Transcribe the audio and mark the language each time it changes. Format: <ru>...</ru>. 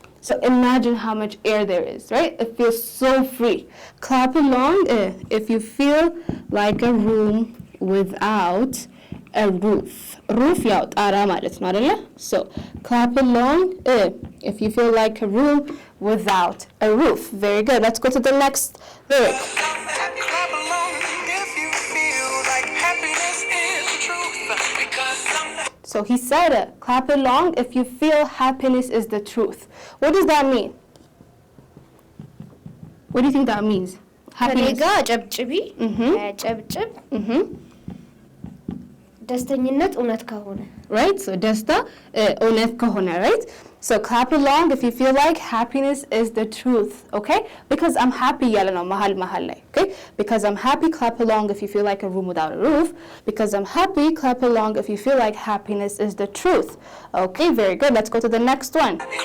<en>so imagine how much air there is right it feels so free clap along if you feel like a room without a roof ያው ጣራ ማለት ነው አይደለ so clap along if you feel like a room without a roof very good let's go to the next lyric clap along if you feel like happiness is the truth because so he said clap along if you feel happiness is the truth what does that mean what do you think that means</en> <am>happiness ጨብጭቢ ጨብጭብ ደስተኝነት እውነት ከሆነ</am> <en>right?</en> <am>So ደስታ እውነት ከሆነ, right?</am> <en>So clap along if you feel like happiness is the truth, okay? Because I'm happy ያለ ነው መሀል ላይ, okay? Because I'm happy, clap along if you feel like a room without a roof. Because I'm happy, clap along if you feel like happiness is the truth. Okay, very good. Let's go to the next one.</en>